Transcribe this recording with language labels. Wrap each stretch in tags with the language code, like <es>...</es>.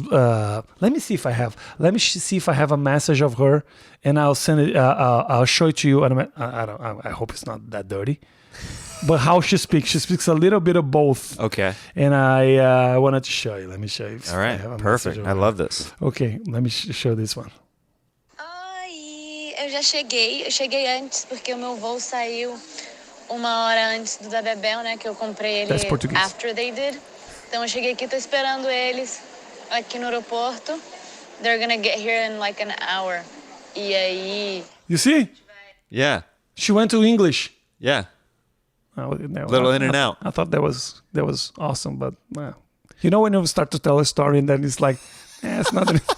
<en>Let me see if I have a message of her, and I'll send it. I'll show it to you. And I hope it's not that dirty. But how she speaks a little bit of both. Okay. And I wanted to show you. Let me show you. All right. Perfect. I love this. Okay, let me show this one.</en> <pt>Oi, eu já cheguei. Eu cheguei antes porque o meu voo saiu 1 hora antes do da Bebel, né? Que eu comprei ele</pt> <en>That's Portuguese. after they did.</en> <pt>Então eu cheguei aqui, tô esperando eles aqui no aeroporto.</pt> <en>They're gonna get here in like an hour.</en> <pt>E aí...</pt> <en>You see? Yeah. She went to English. Yeah. No, Little in and out. I thought that was awesome, but you know when you start to tell a story and then it's like, it's not.</en>